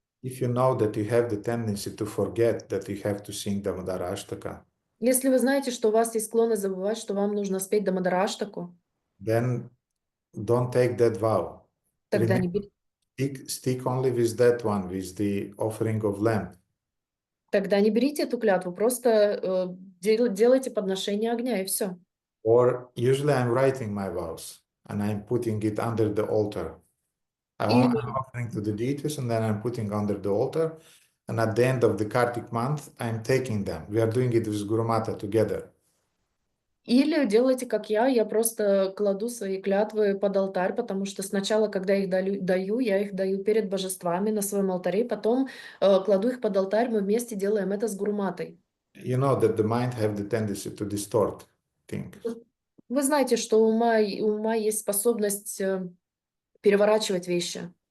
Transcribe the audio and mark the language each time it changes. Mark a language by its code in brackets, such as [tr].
[en] If you know that you have the tendency to forget that you have to sing the Madarashtaka, [ru] Если вы знаете, что у вас есть склонность забывать, что вам нужно спеть Дамадараштаку, [en] then don't take that vow. [ru] тогда [en] Remember, stick only with that one, with the offering of lamp. [ru] не берите эту клятву, просто делайте подношение огня и все. [en] Or usually I'm writing my vows and I'm putting it under the altar. [ru] Или, [en] I'm offering to the deities and then I'm putting under the altar. And at the end of the Kartik month, I'm taking them. We are doing it with Guru Mata together. [ru] или делайте, как я просто кладу свои клятвы под алтарь, потому что сначала, когда их даю, я их даю перед божествами на своем алтаре, потом кладу их под алтарь, мы вместе делаем это с Гуруматой. [en] You know that the mind have the tendency to distort things. [ru] Вы знаете, что у ума есть способность переворачивать вещи.